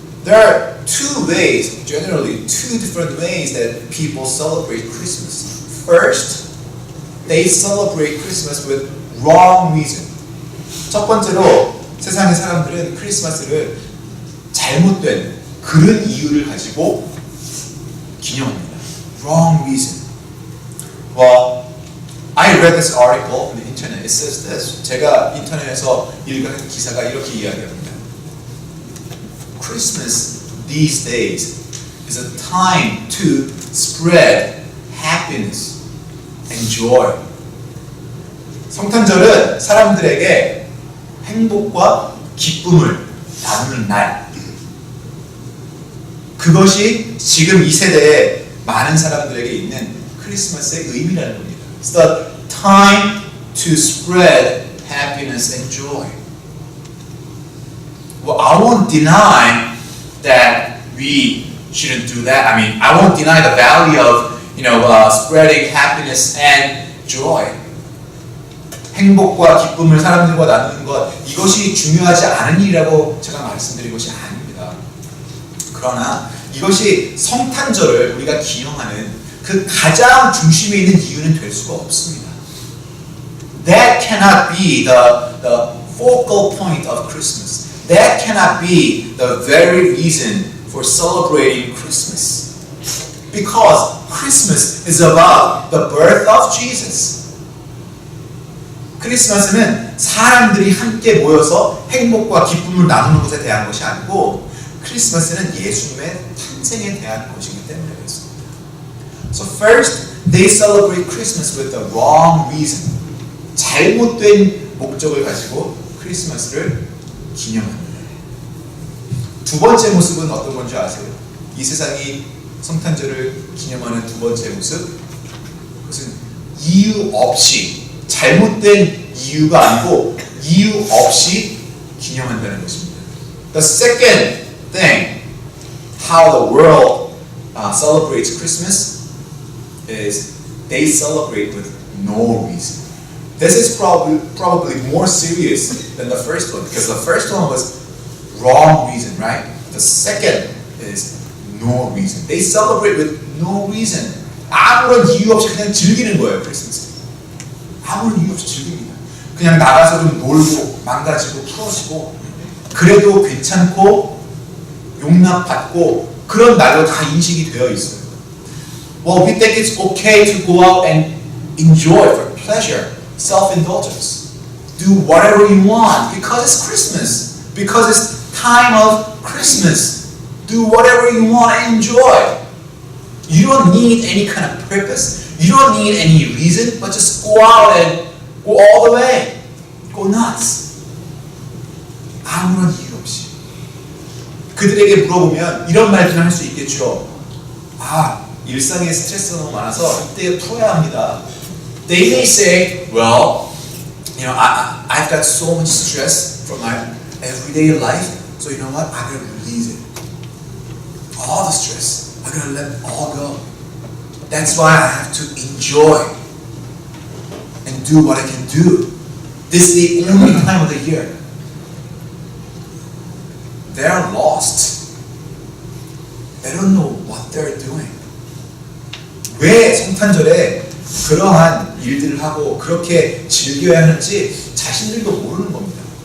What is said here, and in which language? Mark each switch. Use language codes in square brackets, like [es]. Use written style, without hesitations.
[en] There are two ways, generally two different ways that people celebrate Christmas. First, they celebrate Christmas with wrong reason. [ko] 첫 번째로 세상의 사람들은 크리스마스를 잘못된 그런 이유를 가지고 기념합니다. Wrong reason. [en] Well, I read this article on the internet. It says this. [ko] 제가 인터넷에서 읽은 기사가 이렇게 이야기합니다. [en] Christmas these days is a time to spread happiness and joy. [ko] 성탄절은 사람들에게 행복과 기쁨을 나누는 날. 그것이 지금 이 세대에 많은 사람들에게 있는 크리스마스의 의미라는 겁니다. [en] It's the time to spread happiness and joy. Well, I won't deny that we shouldn't do that. I mean, I won't deny the value of, spreading happiness and joy. [ko] 행복과 기쁨을 사람들과 나누는 것, 이것이 중요하지 않은 일이라고 제가 말씀드린 것이 아닙니다. 그러나 이것이 성탄절을 우리가 기념하는 그 가장 중심에 있는 이유는 될 수가 없습니다. [en] That cannot be the focal point of Christmas. That cannot be the very reason for celebrating Christmas. Because Christmas is about the birth of Jesus. [ko] 크리스마스는 사람들이 함께 모여서 행복과 기쁨을 나누는 것에 대한 것이 아니고 크리스마스는 예수님의 탄생에 대한 것이기 때문에 그렇습니다. [en] So first, they celebrate Christmas with the wrong reason. [ko] 잘못된 목적을 가지고 크리스마스를 기념합니다. 두 번째 모습은 어떤 건지 아세요? 이 세상이 성탄절을 기념하는 두 번째 모습, 그것은 이유 없이, 잘못된 이유가 아니고 이유 없이 기념한다는 것입니다. [en] The second thing, how the world celebrates Christmas is they celebrate with no reason. This is probably more serious than the first one, because the first one was wrong reason, right? The second is no reason. They celebrate with no reason. [ko] 아무런 이유 없이 그냥 즐기는 거예요, 크리스마스. 아무런 이유 없이 즐깁니다. 그냥 나가서 좀 놀고 망가지고 풀어지고 그래도 괜찮고 용납받고 그런 날로 다 인식이 되어 있어요. [en] Well, we think it's okay to go out and enjoy for pleasure, self-indulgence. Do whatever you want because it's Christmas. Because it's time of Christmas. Do whatever you want and enjoy. You don't need any kind of purpose. You don't need any reason, but just go out and go all the way. Go nuts. [ko] 아무런 이유 없이. 그들에게 물어보면 이런 말들을 할 수 있겠죠. 일상에 스트레스가 너무 많아서 이때 풀어야 합니다. [en] They may say, well, I've got so much stress from my everyday life, so you know what? I'm going to release it. All the stress. I'm going to let it all go. That's why I have to enjoy and do what I can do. This is the only time of the year. They're lost. They don't know what they're doing. [ko] 왜 성탄절에 그러한 일들을 하고 그렇게 즐겨야 하는지 자신들도 모르는 겁니다.